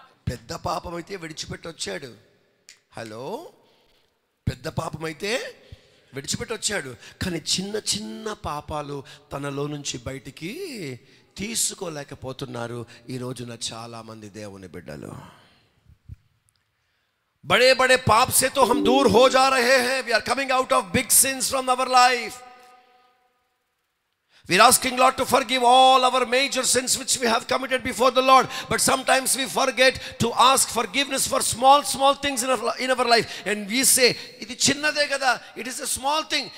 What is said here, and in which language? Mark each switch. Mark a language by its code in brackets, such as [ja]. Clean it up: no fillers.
[te] పెద్ద పాపం అయితే విడిచిపెట్టి వచ్చాడు. హలో, పెద్ద పాపం అయితే విడిచిపెట్టి వచ్చాడు, కానీ చిన్న చిన్న పాపాలు తనలో నుంచి బయటికి తీసుకోలేకపోతున్నారు ఈ రోజున చాలామంది దేవుని బిడ్డలు. [hi] बड़े बड़े पाप से तो हम दूर हो जा रहे हैं. [en] We are coming out of big sins from our life. We are asking Lord to forgive all our major sins which we have committed before the Lord. But sometimes we forget to ask forgiveness for small things in our life. And we say, [te] "Idi chinnade kada, [en] it is a small thing.